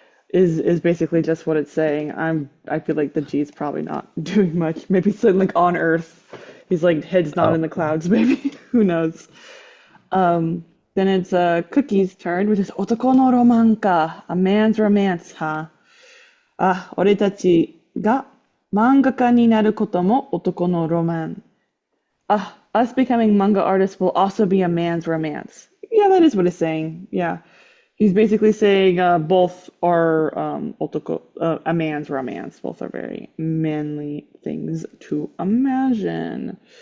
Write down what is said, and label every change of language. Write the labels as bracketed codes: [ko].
[en] Is basically just what it's saying. I feel like the G is probably not doing much. Maybe it's like on Earth. He's like head's not Oh, in the clouds, maybe. Who knows? Then it's Cookie's turn, which is otoko no roman ka, a man's romance, huh? [ja] あ、俺たちが漫画家になることも男のロマン。 [en] Us becoming manga artists will also be a man's romance. Yeah, that is what it's saying. Yeah. He's basically saying both are a man's romance. Both are very manly things to imagine.